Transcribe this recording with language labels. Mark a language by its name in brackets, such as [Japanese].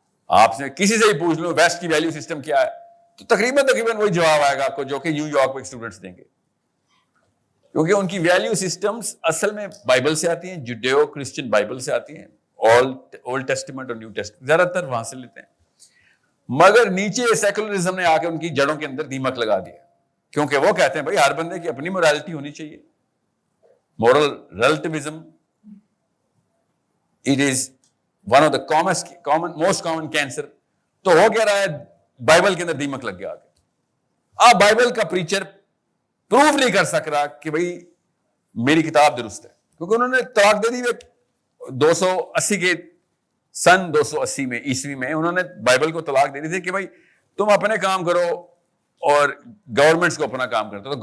[Urdu] آپ سے کسی سے ہی پوچھ لو ویسٹ کی ویلیو سسٹم کیا ہے تو تقریباً وہی جواب آئے گا آپ کو جو کہ نیو یارک میں اسٹوڈنٹس دیں گے, کیونکہ ان کی ویلیو سسٹمز اصل میں بائبل سے آتی ہیں, جوڈیو کرسچن بائبل سے آتی ہیں, اولڈ ٹیسٹمنٹ اور نیو ٹیسٹمنٹ زیادہ تر وہاں سے لیتے ہیں. مگر نیچے سیکولرزم نے آ کے ان کی جڑوں کے اندر دیمک لگا دیا, کیونکہ وہ کہتے ہیں بھائی ہر بندے کی اپنی مورالٹی ہونی چاہیے. [English] Moral relativism it is one of the most common cancer. [Urdu] تو ہو کیا رہا ہے, بائبل کے اندر دیمک لگ گیا. آپ بائبل کا پریچر پروف نہیں کر سک رہا کہ بھائی میری کتاب درست ہے, کیونکہ انہوں نے طلاق دے دی 280 کے سن 280 میں عیسوی میں انہوں نے بائبل کو طلاق دے دی تھی کہ بھائی تم اپنے کام کرو اور گورنمنٹس کو اپنا کام کرتے.